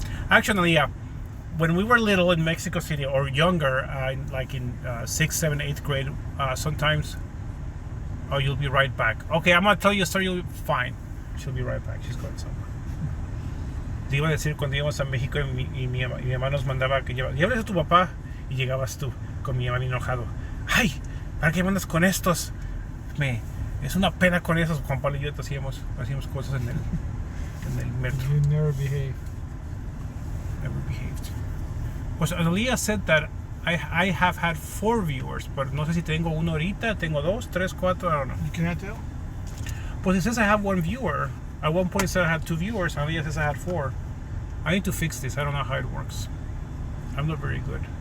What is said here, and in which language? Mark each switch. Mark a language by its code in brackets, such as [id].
[en] Actually, yeah, when we were little in Mexico City, or younger, like in 6th, 7th, 8th grade, sometimes, oh, you'll be right back. Okay, I'm going to tell you a story, you'll be fine. She'll be right back, she's going somewhere. [es] Te iba a decir cuando íbamos a México y mi mamá nos mandaba que llévales a tu papá y llegabas tú con mi mamá enojado. ¡Ay! ¿Para qué mandas con estos? Es una pena con esos. Juan Pablo y yo hacíamos cosas en el metro. [en] You never behave. Never behaved. [es] Pues [en] Analia said that I have had 4 viewers, but [es] no sé si tengo uno ahorita, tengo 2, 3, 4, [en] I don't know. You cannot tell? [es] Pues [en] it says I have 1 viewer. At one point it said I had 2 viewers, Analia says I had 4. I need to fix this, I don't know how it works. I'm not very good.